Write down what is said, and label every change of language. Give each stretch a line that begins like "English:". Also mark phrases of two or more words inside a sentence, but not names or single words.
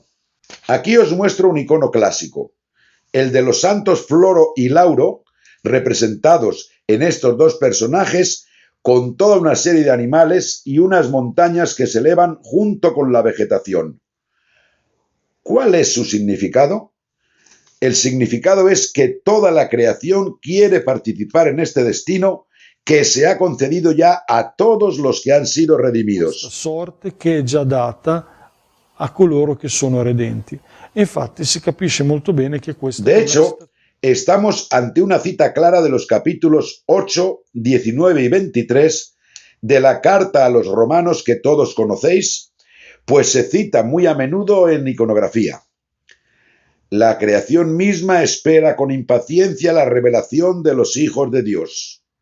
Spanish: Aquí os muestro un icono clásico, el de los santos Floro y Lauro, representados en estos dos personajes con toda una serie de animales y unas montañas que se elevan junto con la vegetación. ¿Cuál es su significado? El significado es que toda la creación quiere participar en este destino che se ha concedido ya a todos los que han sido redimidos.
Italian: Questa sorte che è già data a coloro che sono redenti. E infatti si capisce molto bene che questa
Spanish: De hecho, estamos ante una cita clara de los capítulos 8, 19 y 23 de la carta a los romanos que todos conocéis, pues se cita muy a menudo en iconografía. La creación misma espera con impaciencia la revelación de los hijos de Dios.